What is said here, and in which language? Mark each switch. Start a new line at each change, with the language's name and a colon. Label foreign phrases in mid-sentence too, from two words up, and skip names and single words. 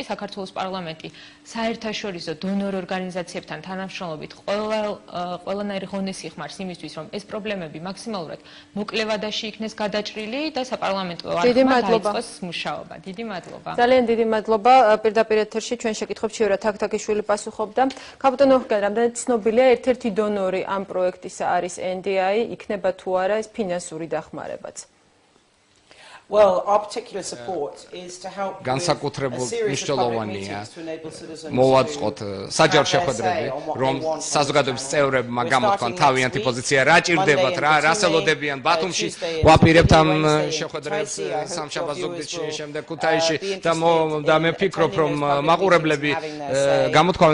Georgian: საქართველოს პარლამენტი საერთაშორისო დონორ ორგანიზაციებთან თანამშრომლობით ყველანაირ ღონეს იხმარს იმისთვის, რომ ეს პრობლემები მაქსიმალურად მოკლე ვადაში იქნეს გადაჭრილი და საპარლამენტო არხმა დაიწყოს მუშაობა. დიდი მადლობა. ძალიან დიდი მადლობა. პირდაპირ ეთერში ჩვენ შეკითხვებს შეურა თაქთაქიშვილი პასუხობდა. ქალბატონ ოხგან, რამდენად ცნობილია, ერთ-ერთი დონორი ამ პროექტისა არის NDI, იქნება თუ არა ეს ფინანსური დახმარებაც?
English: Well, our particular support is to help
Georgian: განსაკუთრებულ მნიშვნელოვანია მოვაწყოთ საჯარო შეხვედრები, რომ საზოგადოების წევრებმა გამოთქვან თავიანთი პოზიცია, რა ჭირდებათ, რას ელოდებიან ბათუმში. ვაპირებთ ამ შეხვედრებს სამშაბათ ზუგდიდში, შემდეგ ქუთაისში და მე ვფიქრობ, რომ მაყურებლები გამოთქვამენ